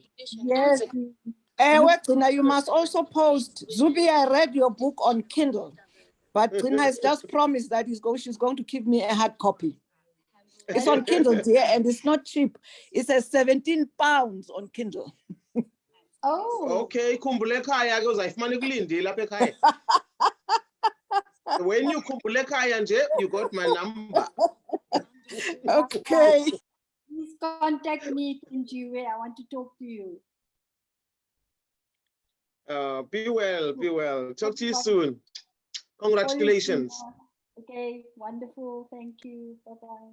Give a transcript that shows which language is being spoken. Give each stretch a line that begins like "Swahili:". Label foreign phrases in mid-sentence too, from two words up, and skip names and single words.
English: Yes. Wait, Gcina, you must also post. Zubi, I read your book on Kindle, but Gcina has just promised that she's going to give me a hard copy. It's on Kindle, dear, and it's not cheap. It says 17 pounds on Kindle. Oh.
Xhosa: Okay, khumbule ekhaya ke uzayifumana ekulindile apha ekhaya.
English: When you
Xhosa: khumbule ekhaya nje,
English: you got my number. Okay. Please contact me, Tinjiwe. I want to talk to you. Be well. Talk to you soon. Congratulations. Okay, wonderful. Thank you. Bye-bye.